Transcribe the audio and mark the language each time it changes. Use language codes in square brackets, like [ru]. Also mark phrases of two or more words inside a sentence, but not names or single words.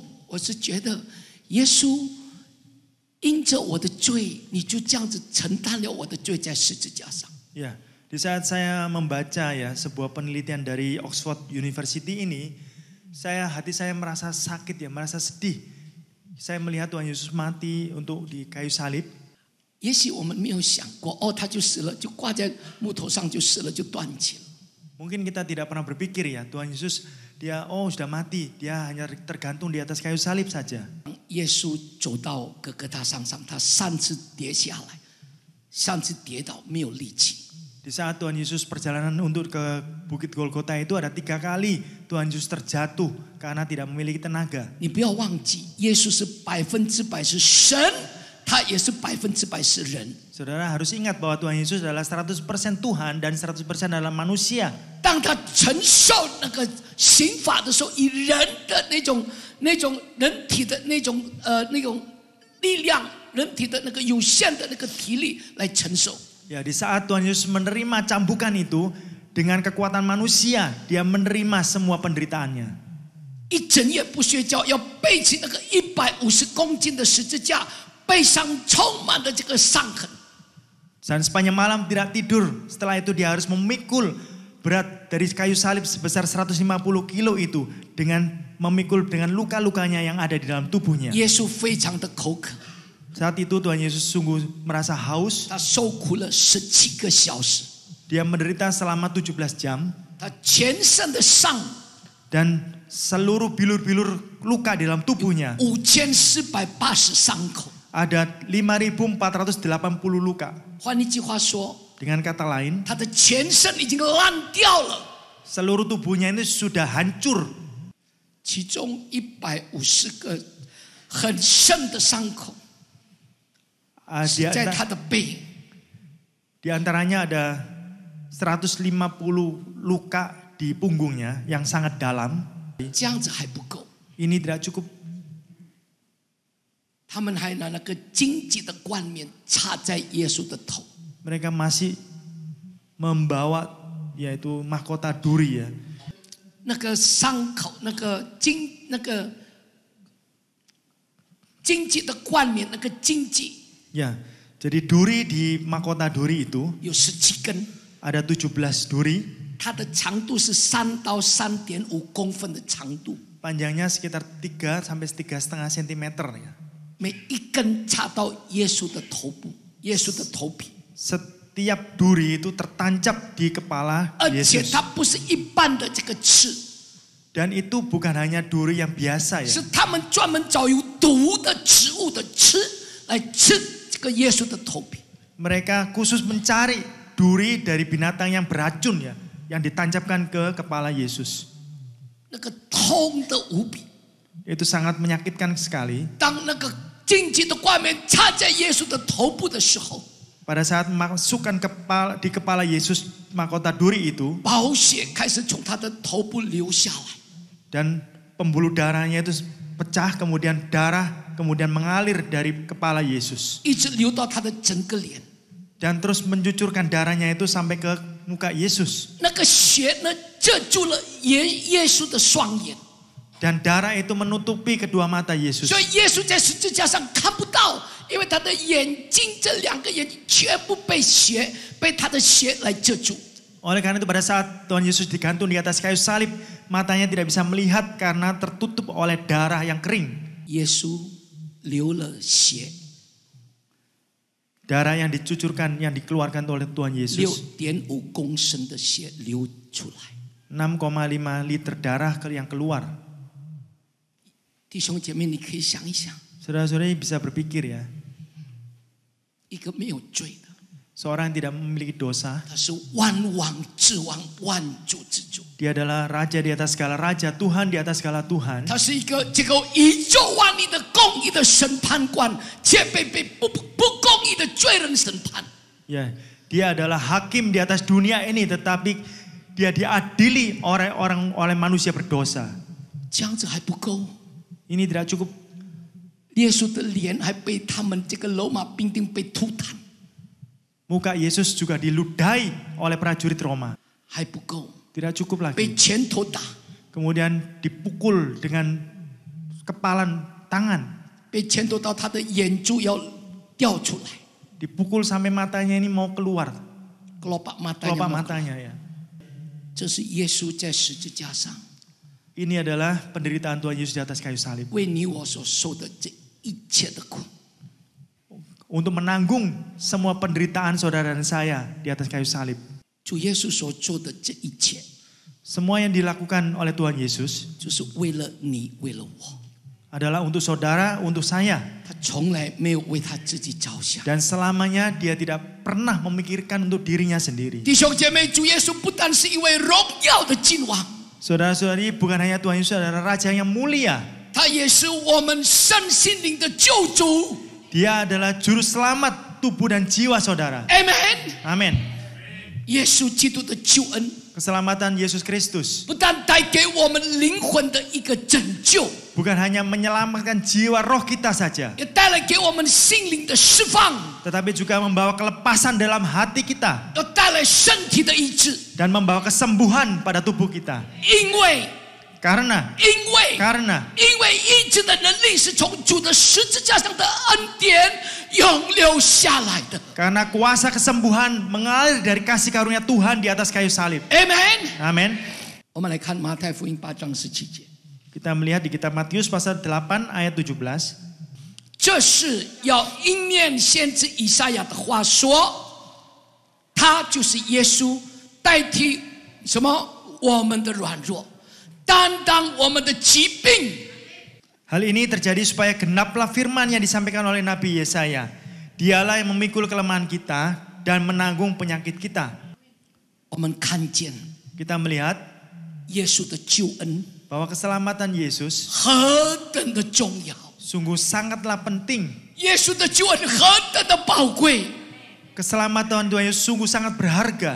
[zh] 我是觉得耶稣因着我的罪，你就这样子承担了我的罪在十字架上。 [id] Ya, di saat saya membaca ya sebuah penelitian dari Oxford University ini, hati saya merasa sakit ya, merasa sedih. Saya melihat Tuhan Yesus mati untuk di kayu salib. [zh] 也许我们没有想过，哦，他就死了，就挂在木头上就死了，就断气了。 [id] Mungkin kita tidak pernah berpikir ya, Tuhan Yesus dia sudah mati, dia hanya tergantung di atas kayu salib saja. [zh] 耶稣走到哥哥大山上，他3次跌下来，3次跌倒，没有力气。 [id] Di saat Tuhan Yesus perjalanan untuk ke Bukit Golgota itu ada 3 kali Tuhan Yesus terjatuh karena tidak memiliki tenaga. [zh] 你不要忘记，耶稣是100%是神，他也是100%是人。 [id] Saudara harus ingat bahwa Tuhan Yesus adalah 100% Tuhan dan 100% adalah manusia. [zh] 当他承受那个刑罚的时候，以人的那种人体的那种力量，人体的那个有限的那个体力来承受。 [id] Ya, di saat Tuhan Yesus menerima cambukan itu dengan kekuatan manusia, dia menerima semua penderitaannya. [zh] 一整夜不睡觉，要背起那个150公斤的十字架，背上充满了这个伤痕。 [id] Dan sepanjang malam tidak tidur. Setelah itu dia harus memikul berat dari kayu salib sebesar 150 kilo itu dengan memikul dengan luka-lukanya yang ada di dalam tubuhnya. [zh] 耶稣非常的口渴， [id] Saat itu Tuhan Yesus sungguh merasa haus. [zh] 他受苦了17个小时， [id] Dia menderita selama 17 jam [zh] 他全身的伤 [id] dan seluruh bilur-bilur luka di dalam tubuhnya [zh] 5480 伤口。 [id] ada 5.480 luka. [zh] 换一句话说， [id] Dengan kata lain, [zh] 他的全身已经烂掉了， [id] seluruh tubuhnya ini sudah hancur. [zh] 其中150个很深的伤口 [id] Di [zh] 在他的背。 [id] Di antaranya ada 150 luka di punggungnya yang sangat dalam. [zh] 这样子还不够， [id] Ini tidak cukup. [zh] 他们还拿那个荆棘的冠冕插在耶稣的头。 [id] Mereka masih membawa yaitu mahkota duri ya. [zh] 那个伤口，那个荆棘的冠冕，那个荆棘 [id] Ya, jadi duri di mahkota duri itu [zh] 有17根， [id] ada 17 duri. [zh] 它的长度是3到3.5公分的长度， [id] Panjangnya sekitar 3 sampai 3,5 cm ya. [zh] 每一根插到耶稣的头部，耶稣的头皮， [id] Setiap duri itu tertancap di kepala [zh] 而且 [id] Yesus. [zh] 它不是一般的这个刺， [id] Dan itu bukan hanya duri yang biasa ya. [zh] 是他们专门找有毒的植物的刺来刺这这个耶稣的头皮。 [id] Mereka khusus mencari duri dari binatang yang beracun ya, yang ditancapkan ke kepala Yesus. [zh] 那个痛得无比， [id] Itu sangat menyakitkan sekali. [zh] 当那个荆棘的冠冕插在耶稣的头部的时候， [id] Pada saat masukkan di kepala Yesus mahkota duri itu, [zh] 宝血开始从他的头部流下来， [id] dan pembuluh darahnya itu pecah, kemudian darah kemudian mengalir dari kepala Yesus [zh] 一直流到他的整个脸。 [id] dan terus mencucurkan darahnya itu sampai ke muka Yesus. [zh] 那个血呢，遮住了耶稣的双眼， [id] Dan darah itu menutupi kedua mata Yesus. [zh] 所以耶稣在十字架上看不到，因为他的眼睛这两个眼睛全部被他的血来遮住。 [id] Oleh karena itu pada saat Tuhan Yesus digantung di atas kayu salib, matanya tidak bisa melihat karena tertutup oleh darah yang kering. [zh] 耶稣流了血， [id] Darah yang dicucurkan, yang dikeluarkan oleh Tuhan Yesus. [zh] 6.5 公升的血流出来。 [id] 6,5 liter darah yang keluar. [zh] 弟兄姐妹，你可以想一想， [id] Saudara-saudari bisa berpikir ya, [zh] 一个没有罪的， [id] seorang yang tidak memiliki dosa, [zh] 他是万王之王，万主之主， [id] dia adalah raja di atas segala raja, Tuhan di atas segala Tuhan. [zh] 他是一个这个宇宙万民的公义的审判官，却被不公义的罪人审判。 [id] Ya, dia adalah hakim di atas dunia ini, tetapi dia diadili oleh manusia berdosa. [zh] 这样子还不够， [id] Ini tidak cukup. [zh] 耶稣的脸还被他们这个罗马兵丁被吐痰， [id] Muka Yesus juga diludahi oleh prajurit Roma. [zh] 还不够， [id] Tidak cukup [zh] 被 [id] lagi. [zh] 拳头打， [id] Kemudian dipukul dengan kepalan tangan. [zh] 被拳头到他的眼珠要掉出来， [id] Dipukul sampai matanya ini mau keluar. kelopak Kelopak matanya。 matanya ya. [zh] 这是耶稣在十字架上 [id] Ini adalah penderitaan Tuhan Yesus di atas kayu salib. [zh] 为你我所受的这一切的苦。 [id] Untuk menanggung semua penderitaan saudara dan saya di atas kayu salib. [zh] 主耶稣所做的这一切， [id] Semua yang dilakukan oleh Tuhan Yesus [zh] 就是为了你，为了我。 [id] adalah untuk saudara, untuk saya. [zh] 他从来没有为他自己着想。 [id] Dan selamanya dia tidak pernah memikirkan untuk dirinya sendiri. [zh] 弟兄姐妹，主耶稣不但是一位荣耀的君王， [id] Saudara-saudari, bukan hanya Tuhan Yesus adalah Raja yang mulia. [zh] 他也是我们身心灵的救主。 [id] Dia adalah juru selamat tubuh dan jiwa saudara. [zh] Amen。 [id] Amin. [zh] 耶稣基督的救恩， [id] Keselamatan Yesus Kristus [zh] 不但带给我们灵魂的一个拯救， [id] bukan hanya menyelamatkan jiwa roh kita saja, [zh] 也带来给我们心灵的释放， [id] tetapi juga membawa kelepasan dalam hati kita [zh] 要带来身体的医治。 [id] dan membawa kesembuhan pada tubuh kita. [zh] 因为 [id] Karena [zh] 因为医治的能力是从主的十字架上的恩典涌流下来的。 [id] karena kuasa kesembuhan mengalir dari kasih karunia Tuhan di atas kayu salib. [zh] Amen。 [id] Amin. [zh] 我们来看马太福音8章17节， [id] Kita melihat di kitab Matius pasal 8 ayat 17. [zh] 这是要应验先知以赛亚的话说，他就是耶稣，代替什么我们的软弱，担当我们的疾病。 [id] Hal ini terjadi supaya genaplah firman yang disampaikan oleh Nabi Yesaya. Dialah yang memikul kelemahan kita dan menanggung penyakit kita. [zh] 我们看见 [id] Kita melihat [zh] 耶稣的救恩 [id] bahwa keselamatan Yesus [zh] 何等的重要， [id] sungguh sangatlah penting. [zh] 耶稣的救恩何等的宝贵， [id] Keselamatan Tuhan Yesus sungguh sangat berharga.